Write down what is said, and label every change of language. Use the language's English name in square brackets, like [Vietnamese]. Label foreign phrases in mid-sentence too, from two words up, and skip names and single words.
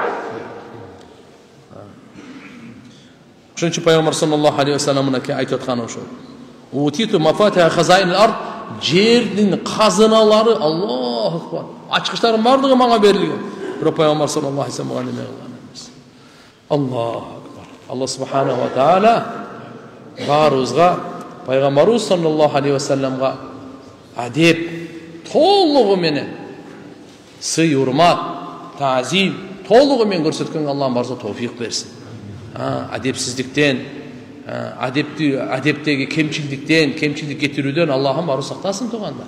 [Kyrgyz] Ошон үчүн пайгамбар [Arabic] صلى الله عليه وسلم [Kyrgyz] мынакей айтып атканы ошол. [Arabic] "أوتيت مفاتيح خزائن الأرض." [Kyrgyz] Жердин казыналары, [Arabic] الله أكبر, [Kyrgyz] ачкычтардын бардыгы мага берилген. Бирок пайгамбар [Arabic] صلى الله عليه وسلم [Kyrgyz] мага неме кылган эмес. [Arabic] الله أكبر. الله سبحانه وتعالى [Kyrgyz] барыбызга пайгамбарыбыз [Arabic] صلى الله عليه وسلم [Kyrgyz] адеп толугу менен, сый, урмат, таазим толугу менен көрсөткөнгө Аллахым барса товфик берсин. Адепсиздиктен, адептеги кемчилдик кетирүүдөн Аллахым бары сактасын тугандар.